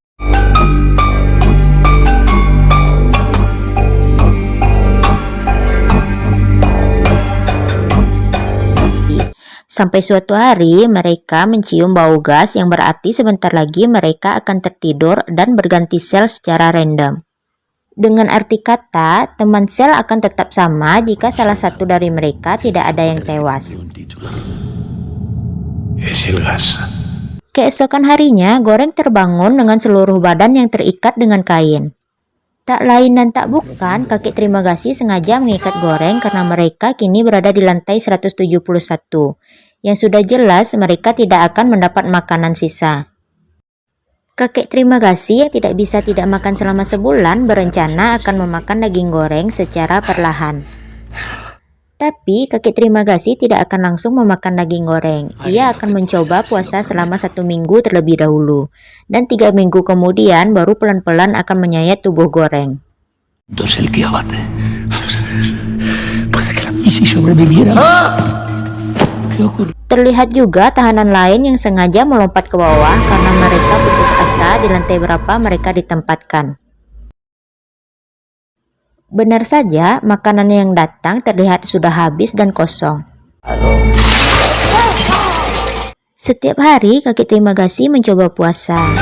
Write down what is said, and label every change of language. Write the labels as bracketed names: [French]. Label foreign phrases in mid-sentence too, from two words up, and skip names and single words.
[Indonesian] Sampai suatu hari mereka mencium bau gas yang berarti sebentar lagi mereka akan tertidur dan berganti sel secara random. Dengan arti kata, teman sel akan tetap sama jika salah satu dari mereka tidak ada yang tewas. [Spanish] Es el gas. [Indonesian] Keesokan harinya, Goreng terbangun dengan seluruh badan yang terikat dengan kain. Tak lain dan tak bukan, kakek terima kasih sengaja mengikat Goreng karena mereka kini berada di lantai 171. Yang sudah jelas mereka tidak akan mendapat makanan sisa. Kakek terima kasih yang tidak bisa tidak makan selama sebulan berencana akan memakan daging Goreng secara perlahan. Tapi kakek terima kasih tidak akan langsung memakan daging Goreng. Ia akan mencoba puasa selama 1 minggu terlebih dahulu. Dan 3 minggu kemudian baru pelan-pelan akan menyayat tubuh Goreng. [Spanish] Entonces el que abate. Vamos a ver. Puede que la... ¿Y si sobreviviera? ¿Qué ocurre? [Indonesian] Terlihat juga tahanan lain yang sengaja melompat ke bawah karena mereka putus asa di lantai berapa mereka ditempatkan. Benar saja, makanan yang datang terlihat sudah habis dan kosong. Setiap hari, kakek terima kasih mencoba puasa.